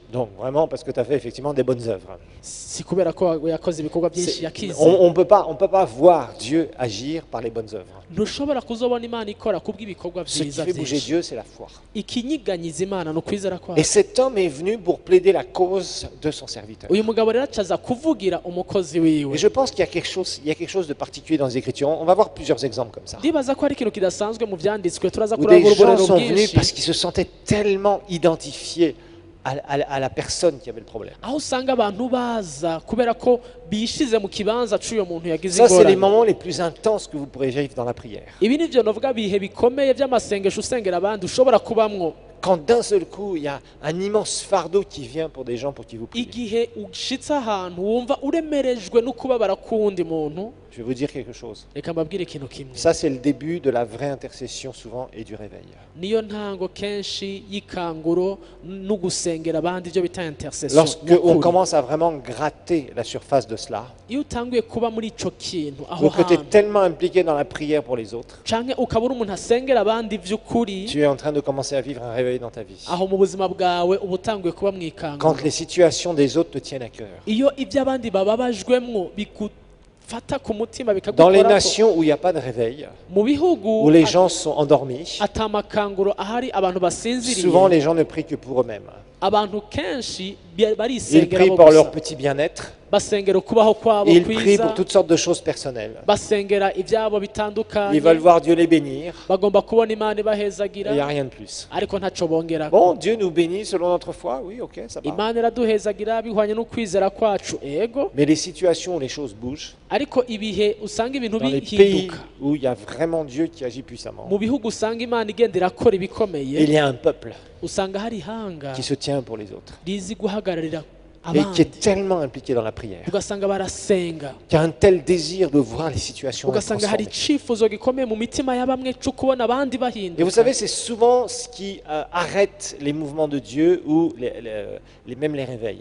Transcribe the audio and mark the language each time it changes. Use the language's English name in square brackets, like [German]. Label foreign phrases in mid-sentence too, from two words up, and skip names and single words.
[French] Donc vraiment parce que tu as fait effectivement des bonnes œuvres. [Rundi] si kubera ko yakoze ibikorwa byinshi yakize. [French] On peut pas voir Dieu agir par les bonnes œuvres. [Rundi] ntushobora kuzobona Imana ikora kubw'ibikorwa [French] Ce qui [Rundi] byiza [French] fait bouger [Rundi] byinshi. [French] Dieu, c'est la foi. [Rundi] ikinyiganyiza Imana ni ukwizera kwayo. [French] Et cet homme est venu pour plaider la cause de son serviteur. [Rundi] uyu mugabo rero acaza kuvugira umukozi wiwe. [French] Et je pense qu'il y a quelque chose de particulier dans les Écritures. On va voir plusieurs exemples comme ça. [Rundi] ndibaza ko hari ikintu kidasanzwe mu byanditswe, turaza [French] Où des [Rundi] kurangura [French] gens [Rundi] uburero [French] sont venus [Rundi] bwinshi [French] parce qu'ils se sentaient tellement identifiés à la personne qui avait le problème. [Rundi] aho usanga abantu baza kubera ko bishize mu kibanza c'uyo muntu yagize [French] Ça, c'est les [Rundi] ingorane. [French] moments les plus intenses que vous pourrez vivre dans la prière. [Rundi] ibi nivyo novuga bihe bikomeye by'amasengesho usengera abandi ushobora kubamwo, [French] Quand d'un seul coup, il y a un immense fardeau qui vient pour des gens pour qui vous priez. [Rundi] igihe ushitse ahantu wumva uremerejwe no kubabara k'uwundi muntu. [French] Je vais vous dire quelque chose. [Rundi] reka mbabwire ikintu kimwe, [French] Ça, c'est le début de la vraie intercession souvent et du réveil. [Rundi] niyo ntango kenshi y'ikanguro no gusengera abandi, ibyo bita intercession. [French] Lorsque on commence à vraiment gratter la surface de cela, [Rundi] iyo utanguye kuba muri ico kintu aho [French] ou que tu es [Rundi] hantu [French] tellement impliqué dans la prière pour les autres, [Rundi] canke ukaba uri umuntu asengera abandi vy'ukuri, [French] tu es en train de commencer à vivre un réveil dans ta vie. [Rundi] aho mu buzima bwawe uba utanguye kuba mu [French] Quand [Rundi] ikanguro. [French] les situations des autres te tiennent à cœur. [Rundi] iyo iby'abandi bababajwemwo bigufata ku mutima [French] Dans les [Rundi] bikagukorako, [French] nations où il n'y a pas de réveil, [Rundi] mu bihugu [French] où les gens sont endormis, [Rundi] atamakanguro ahari abantu basinziriye, [French] souvent les gens ne prient que pour eux-mêmes. [Rundi] abantu kenshi [French] Ils [Rundi] barisengera [French] prient [Rundi] bo [French] pour [Rundi] gusa. [French] leur petit bien-être, [Rundi] basengera ukubaho kwabo [French] et ils prient [Rundi] kwiza, [French] pour toutes sortes de choses personnelles. [Rundi] basengera ibyabo [French] Ils [Rundi] bitandukanye, [French] veulent voir Dieu les bénir, [Rundi] bagomba kubona Imana [French] et il n'y a [Rundi] ibahezagira, [French] rien de plus. [Rundi] ariko ntaco bongera. [French] Bon, Dieu nous bénit selon notre foi, oui, ok, ça va. [Rundi] Imana iraduhezagira bihwanye n'ukwizera kwacu, ego, [French] Mais les situations où les choses bougent, [Rundi] ariko ibihe usanga ibintu [French] dans les pays [Rundi] bihinduka, [French] où il y a vraiment Dieu qui agit puissamment, [Rundi] mu bihugu usanga Imana igenda irakora [French] il [Rundi] ibikomeye, [French] y a un peuple [Rundi] usanga hari ihanga [French] qui se tient pour les autres, [Rundi] rizi guhagararira [French] et qui [Rundi] abandi, [French] est tellement impliqué dans la prière, [Rundi] ugasanga barasenga, [French] qui a un tel désir de voir les situations [Rundi] ugasanga hari [French] transformées. [Rundi] icifuzo gikomeye mu mitima ya bamwe cyo kubona abandi [French] Et vous [Rundi] bahinduka. [French] savez, c'est souvent ce qui arrête les mouvements de Dieu ou même les réveils.